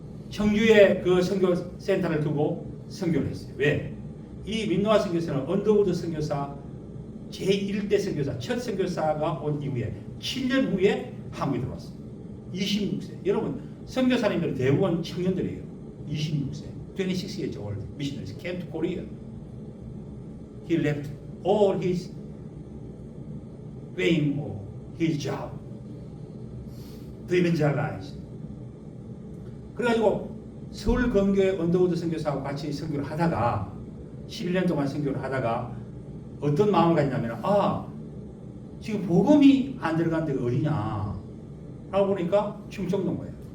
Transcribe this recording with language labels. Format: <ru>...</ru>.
<ko>청주에 그 선교센터를 두고 선교를 했어요. 왜? 이 민노아 선교사는 언더우드 선교사 제1대 선교사, 첫 선교사가 온 이후에 7년 후에 한국에 들어왔어요. 26세. 여러분 선교사님들은 대부분 청년들이에요. 26세.</ko> <en>26 years old missionaries came to Korea. He left all his fame or his job to evangelize.</en> <ko>그래가지고 서울 건교의 언더우드 선교사와 같이 선교를 하다가 11년 동안 선교를 하다가 어떤 마음을 가지냐면 지금 복음이 안 들어간 데가 어디냐 하고 보니까 충청도인 거예요.</ko>